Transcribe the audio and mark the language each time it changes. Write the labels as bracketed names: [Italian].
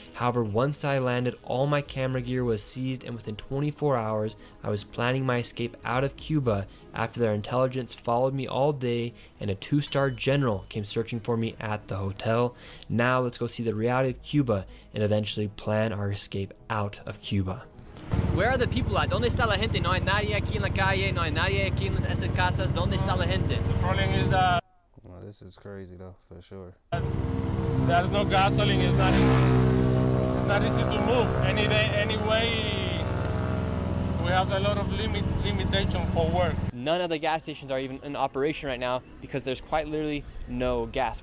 [English] However, once I landed, all my camera gear was seized, and within 24 hours, I was planning my escape out of Cuba after their intelligence followed me all day and a 2-star general came searching for me at the hotel. Now let's go see the reality of Cuba and eventually plan our escape out of Cuba. Where are the people at? [Spanish] ¿Dónde está la gente? No hay nadie aquí en la calle, no hay nadie aquí en estas casas. ¿Dónde está la gente? [English] The problem is that this is crazy though, for sure. There's no gasoline. It's not easy to move. Anyway, we have a lot of limitation for work. None of the gas stations are even in operation right now because there's quite literally no gas.